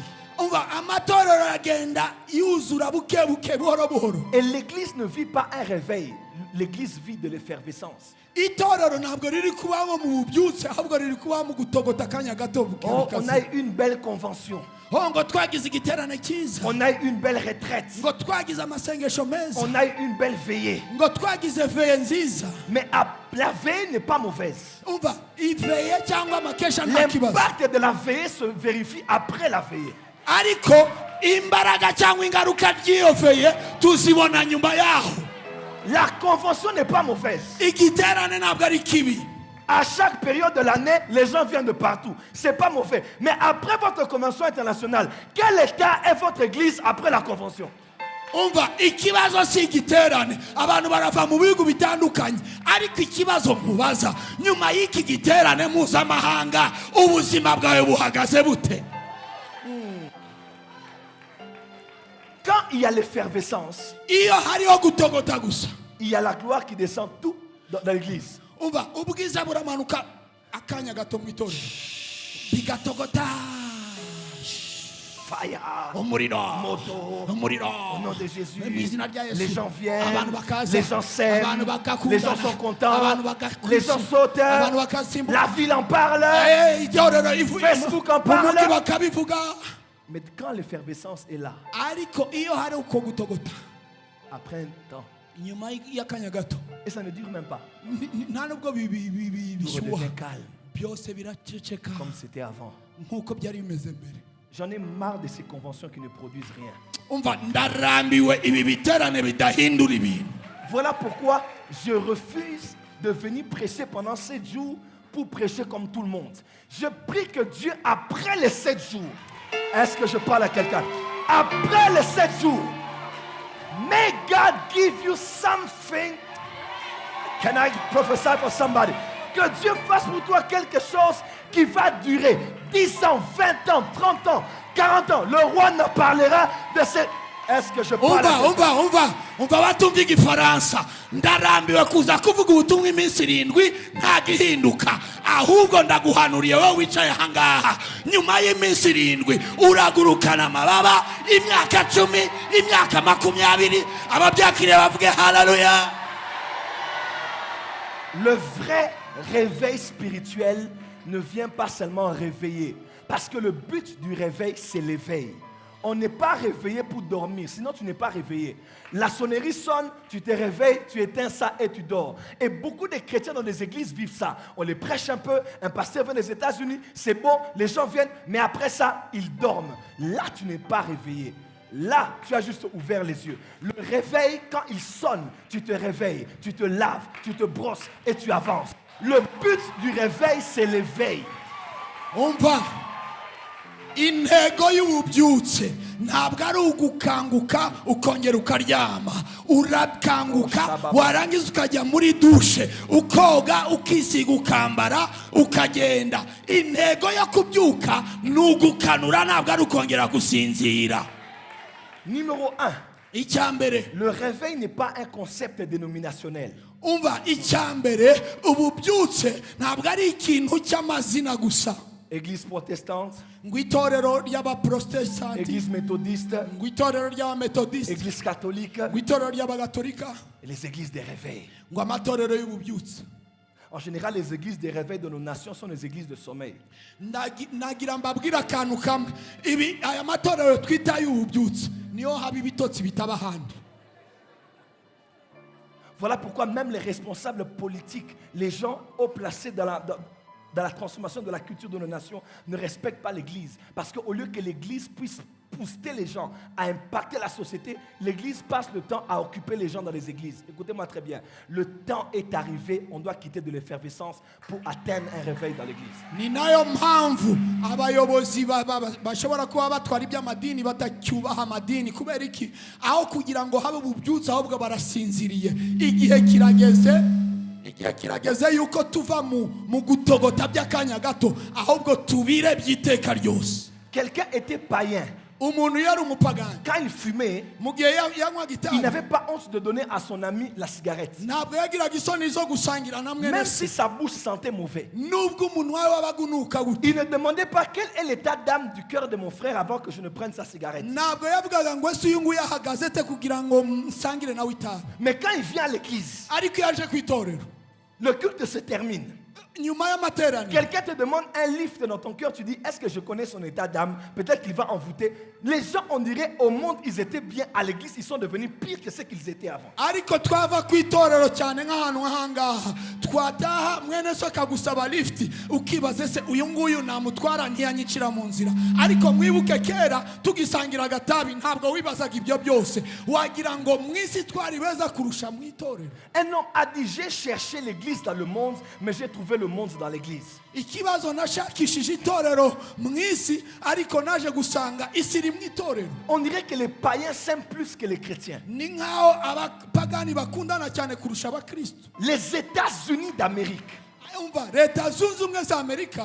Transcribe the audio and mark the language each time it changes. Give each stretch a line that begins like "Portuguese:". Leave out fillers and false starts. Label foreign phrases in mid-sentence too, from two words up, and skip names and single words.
Kinyarwanda: Umva amatorero aragenda yuzura buke buke buhoro buhoro.
French: Et l'église ne vit pas un réveil. L'église vit de l'effervescence.
Kinyarwanda: Itorero ntabwo riri kubaho mu bubyutse ahubwo riri kubaho mu gutogota akanya gato buke Oh, buke.
French: on a eu une belle convention.
Kinyarwanda: Ngo twagize igiterane cyiza.
French: On a eu une belle retraite.
Kinyarwanda: Ngo twagize amasengesho meza.
French: On a eu une belle veillée.
Kinyarwanda: Ngo twagize veye nziza.
French: Mais la veillée n'est pas mauvaise.
Kinyarwanda: Umva iveye cyangwa amakesha nta kibazo.
French: L'impact de la veillée se vérifie après la veillée.
Kinyarwanda: Ariko imbaraga cyangwa ingaruka ry'iyo veye tuzibona nyuma yaho.
French: La convention n'est pas mauvaise.
Kinyarwanda: Igiterane ntabwo ari kibi.
French: À chaque période de l'année, les gens viennent de partout. C'est pas mauvais. Mais après votre convention internationale, quel état est votre église après la convention?
Kinyarwanda: Umva ikibazo si igiterane abantu barava mu bihugu bitandukanye ariko ikibazo mubaza nyuma y'iki giterane mpuzamahanga ubuzima bwawe buhagaze bute?
French: Quand il y a l'effervescence,
Kinyarwanda: Iyo hariho gutogota gusa.
French: il y a la gloire qui descend tout dans l'église.
Kinyarwanda: Umva ubwiza buramanuka akanya gato mu itorero bigatogota. Fire, Umuriro, moto, umuriro.
French: au nom de Jésus.
Kinyarwanda: Mu izina rya Yesu.
French: Les gens viennent,
Kinyarwanda: Abantu bakaza.
French: les gens s'aiment,
Kinyarwanda: Abantu bagakundana.
French: les gens sont contents,
Kinyarwanda: Abantu bagakwisha.
French: les gens sautent,
Kinyarwanda: Abantu bakasimbuka.
French: la ville en parle.
Kinyarwanda: Itorero ivuye
French: Facebook en
Kinyarwanda: mu
French: parle.
Kinyarwanda: mugi bakabivuga.
French: Mais quand l'effervescence est là,
Kinyarwanda: Ariko iyo hari uko gutogota
French: après un temps,
Kinyarwanda: nyuma y'akanya gato
French: et ça ne dure même pas,
Kinyarwanda: nta nubwo
French: tout
Kinyarwanda: bishyuha
French: redevient calme,
Kinyarwanda: byose biraceceka
French: comme c'était avant.
Kinyarwanda: nk'uko byari bimeze mbere.
French: J'en ai marre de ces conventions qui ne produisent rien.
Kinyarwanda: Umva ndarambiwe ibi biterane bidahindura ibintu.
French: Voilà pourquoi je refuse de venir prêcher pendant 7 jours pour prêcher comme tout le monde. Je prie que Dieu, après les 7 jours, est-ce que je parle à quelqu'un? Après les 7 jours,
English: may God give you something. Can I prophesy for somebody?
French: Que Dieu fasse pour toi quelque chose qui va durer 10 ans, 20 ans, 30 ans, 40 ans. Le roi ne parlera de cette... Est-ce que je parle à quelqu'un?
Kinyarwanda: umva batumva igifaransa ndarambiwe kuza kuvuga ubutumwa iminsi 7 nta gihinduka ahubwo ndaguhanuriye wowe wicaye ahangaha nyuma y'iminsi 7 uragurukana amababa imyaka 10 imyaka 20 ababyakiriye bavuge haleluya.
French: Le vrai réveil spirituel ne vient pas seulement réveiller. Parce que le but du réveil, c'est l'éveil. On n'est pas réveillé pour dormir, sinon tu n'es pas réveillé. La sonnerie sonne, tu te réveilles, tu éteins ça et tu dors. Et beaucoup de chrétiens dans les églises vivent ça. On les prêche un peu, un pasteur vient des États-Unis, c'est bon, les gens viennent, mais après ça, ils dorment. Là, tu n'es pas réveillé. Là, tu as juste ouvert les yeux. Le réveil, quand il sonne, tu te réveilles, tu te laves, tu te brosses et tu avances. Le but du réveil, c'est l'éveil.
Kinyarwanda: Umva intego y'ububyutse ntabwo ari ugukanguka ukongera ukaryama. Urakanguka warangiza ukajya muri dushe ukoga ukisiga ukambara ukagenda. Intego yo kubyuka ni ugukanura ntabwo ari ukongera gusinzira.
French: Numéro 1.
Kinyarwanda: Icyambere
French: Le réveil n'est pas un concept dénominationnel.
Kinyarwanda: umva icyambere ububyutse ntabwo ari ikintu cy'amazina gusa.
French: Église protestante,
Kinyarwanda: Ngo itorero ry'abaprotestanti,
French: église méthodiste,
Kinyarwanda: ngo itorero ry'abametodiste,
French: église catholique
Kinyarwanda: ngo itorero ry'abagatolika,
French: et les églises des réveils.
Kinyarwanda: ngo amatorero y'ububyutse.
French: En général, les églises des réveils de nos nations sont des églises de sommeil.
Kinyarwanda: Nagira mbabwira akantu kamwe ibi aya matorero twita y'ububyutse niyo haba ibitotsi bitaba ahandi.
French: Voilà pourquoi même les responsables politiques, les gens haut placés dans la transformation de la culture de nos nations ne respectent pas l'Église. Parce qu'au lieu que l'Église puisse pousser les gens à impacter la société, l'Église passe le temps à occuper les gens dans les églises. Écoutez-moi très bien. Le temps est arrivé, on doit quitter de l'effervescence pour atteindre un réveil dans l'Église.
Kinyarwanda: Ni nayo mpamvu abayobozi bashobora kuba batwara iby'amadini batacyubaha amadini kubera iki aho kugira ngo habe ububyutse ahubwo barasinziriye. Igihe kirageze yuko tuva mu gutogota by'akanya gato ahubwo tubire by'iteka ryose.
French: Quelqu'un était païen
Kinyarwanda: umuntu yari umupagani
French: quand il fumait,
Kinyarwanda: mu gihe yanywaga
French: il
Kinyarwanda: itabi
French: n'avait pas honte de donner à son ami la cigarette.
Kinyarwanda: ntabwo yagiraga isoni zo gusangira na mwene
French: Même se si sa bouche sentait mauvais.
Kinyarwanda: nubwo umunwa we wabaga unuka gute
French: Il ne demandait pas quel est l'état d'âme du cœur de mon frère avant que je ne prenne sa cigarette.
Kinyarwanda: ntabwo yavugaga ngo ese uyu nguyu ahagaze te kugira ngo nsangire nawe itabi
French: Mais quand il vient à l'église,
Kinyarwanda: ariko iyo aje ku itorero
French: le culte se termine.
Kinyarwanda: nyuma y'amateraniro
French: Quelqu'un te demande un lift dans ton cœur, tu dis, est-ce que je connais son état d'âme? Peut-être qu'il va envoûter. Les gens, on dirait, au monde, ils étaient bien. À l'église, ils sont devenus pires que ce qu'ils étaient avant.
Kinyarwanda: ariko twava ku itorero cyane nk'ahantu nk'ahangaha twataha mwene so akagusaba lifuti ukibaza ese uyu nguyu namutwara ntiyanyicira mu nzira ariko mwibuke kera tugisangira agatabi ntabwo wibazaga ibyo byose wagira ngo mu isi twari beza kurusha mu itorero
French: Un homme a dit, j'ai cherché l'église dans le monde, mais j'ai trouvé le monde dans l'église.
Kinyarwanda: ikibazo nashakishije itorero mu isi ariko naje gusanga isi iri mu itorero
French: On dirait que les païens s'aiment plus que les chrétiens.
Kinyarwanda: ni nk'aho abapagani bakundana cyane kurusha abakristo
French: Les États-Unis d'Amérique
Kinyarwanda: umva leta zunze ubumwe za amerika